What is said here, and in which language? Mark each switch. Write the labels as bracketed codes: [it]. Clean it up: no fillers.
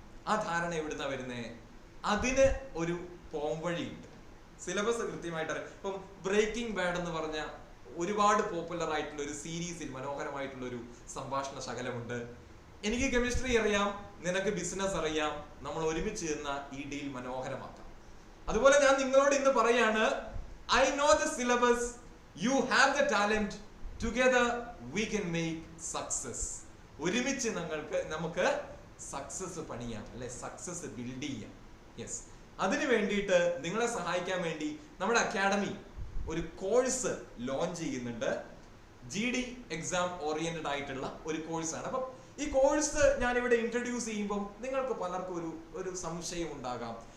[ml] ആ ധാരണ എവിടുന്നാ വരുന്നേ? അതിന് ഒരു പോംവഴിയുണ്ട്. സിലബസ് കൃത്യമായിട്ട് ഇപ്പം ബ്രേക്കിംഗ് ബാഡ് എന്ന് പറഞ്ഞ ഒരുപാട് പോപ്പുലർ ആയിട്ടുള്ള ഒരു സീരീസിൽ മനോഹരമായിട്ടുള്ള ഒരു സംഭാഷണ ശകലമുണ്ട്. എനിക്ക് കെമിസ്ട്രി അറിയാം, നിനക്ക് ബിസിനസ് അറിയാം, നമ്മൾ ഒരുമിച്ച് ചെന്ന ഈ ഡീൽ മനോഹരമാക്കാം. അതുപോലെ ഞാൻ നിങ്ങളോട് ഇന്ന് പറയാണ്, [en] I know the syllabus, you have the talent, together we can make success. [ml] ഒരുമിച്ച് നമുക്ക് സക്സസ് പണിയാം, അല്ലെ? സക്സസ് ബിൽഡ് ചെയ്യാം. യെസ്, അതിനു വേണ്ടിയിട്ട് നിങ്ങളെ സഹായിക്കാൻ വേണ്ടി നമ്മുടെ അക്കാഡമി ഒരു കോഴ്സ് ലോഞ്ച് ചെയ്യുന്നുണ്ട്. GD എക്സാം ഓറിയന്റഡ് ആയിട്ടുള്ള ഒരു കോഴ്സാണ്. അപ്പം ഈ കോഴ്സ് ഞാൻ ഇവിടെ ഇൻട്രൊഡ്യൂസ് ചെയ്യുമ്പോൾ നിങ്ങൾക്ക് പലർക്കും ഒരു സംശയം ഉണ്ടാകാം.